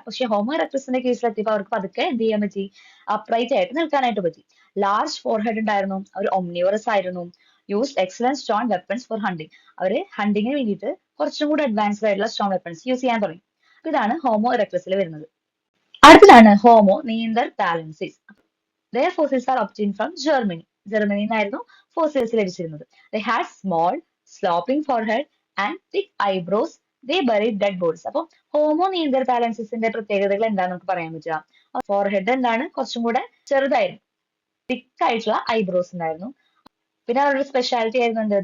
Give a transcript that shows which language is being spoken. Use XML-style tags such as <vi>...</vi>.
<ml>പക്ഷെ ഹോമോ ഇറക്ടസിന്റെ കേസിലെത്തിയപ്പോൾ അവർക്ക് പതുക്കെ എന്ത് ചെയ്യാൻ പറ്റി? അപ്രൈറ്റ് ആയിട്ട് നിൽക്കാനായിട്ട് പറ്റി. ലാർജ് ഫോർഹെഡ് ഉണ്ടായിരുന്നു. അവർ ഒംനിവറസ് ആയിരുന്നു.</ml> <en>Use excellent stone weapons for hunting.</en> <ml>അവര് ഹണ്ടിങ്ങിന് വേണ്ടിയിട്ട് കുറച്ചും കൂടി അഡ്വാൻസ്ഡ് ആയിട്ടുള്ള സ്റ്റോൺ വെപ്പൺസ് യൂസ് ചെയ്യാൻ തുടങ്ങി. ഇതാണ് ഹോമോ ഇറക്ടസിൽ വരുന്നത്. അടുത്തതാണ് homo നിയന്തർതാലൻസിസ്.</ml> <en>Their fossils are obtained from Germany.</en> <ml>ജർമ്മനിയിൽ നിന്നായിരുന്നു fossils ലഭിച്ചിരുന്നത്.</ml> <en>They had small, sloping forehead and thick eyebrows. They buried dead bodies.</en> <ml>അപ്പോൾ ഹോമോ നിയന്തർതാലൻസിന്റെ പ്രത്യേകതകൾ എന്താണെന്ന് നമുക്ക് പറയാൻ പറ്റുക? ഫോർഹെഡ് എന്താണ്? കുറച്ചും കൂടെ ചെറുതായിരുന്നു. തിക്ക് ആയിട്ടുള്ള ഐബ്രോസ് ഉണ്ടായിരുന്നു. പിന്നെ അവരുടെ സ്പെഷ്യാലിറ്റി ആയിരുന്നു എന്ത്?</ml>